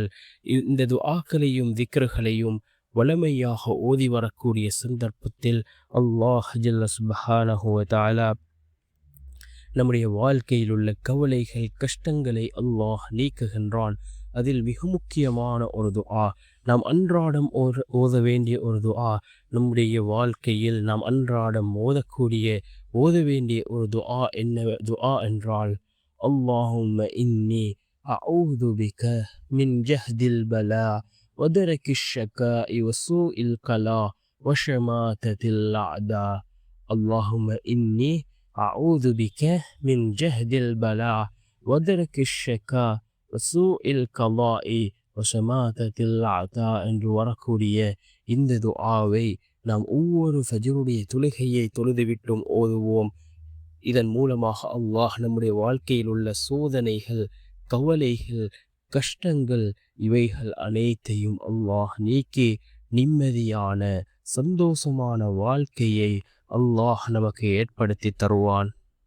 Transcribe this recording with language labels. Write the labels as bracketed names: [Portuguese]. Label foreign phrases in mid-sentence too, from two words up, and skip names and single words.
[Tamil] இந்த துஆக்களையும் திக்ருகளையும் வளமையாக ஓதி வரக்கூடிய சந்தர்ப்பத்தில் [Arabic] الله جل سبحانه وتعالى [Tamil] நம்முடைய வாழ்க்கையில் உள்ள கவலைகள் கஷ்டங்களை அல்லாஹ் நீக்குகின்றான். அதில் மிக முக்கியமான ஒரு துஆ, நாம் அன்றாடம் ஓத வேண்டிய ஒரு துஆ, நம்முடைய வாழ்க்கையில் நாம் அன்றாடம் ஓத வேண்டிய ஒரு துஆ துஆ என்றால், [Arabic] اللهم إني أعوذ بك من جهد البلاء ودرك الشقاء وسوء القضاء وشماتة الأعداء. اللهم إني أعوذ بك من جهد البلاء ودرك الشقاء وسوء القضاء وشماتة الأعداء [Tamil] என்று வரக்கூடிய இந்த துஆவை நாம் ஒவ்வொரு ஃபஜ்ருடைய தொழுகையை தொழுதுவிட்டும் ஓதுவோம். இதன் மூலமாக அல்லாஹ் நம்முடைய வாழ்க்கையில் உள்ள சோதனைகள், கவலைகள், கஷ்டங்கள் இவைகள் அனைத்தையும் அல்லாஹ் நீக்கி நிம்மதியான சந்தோஷமான வாழ்க்கையை அல்லாஹ் நமக்கு ஏற்படுத்தி தருவான்.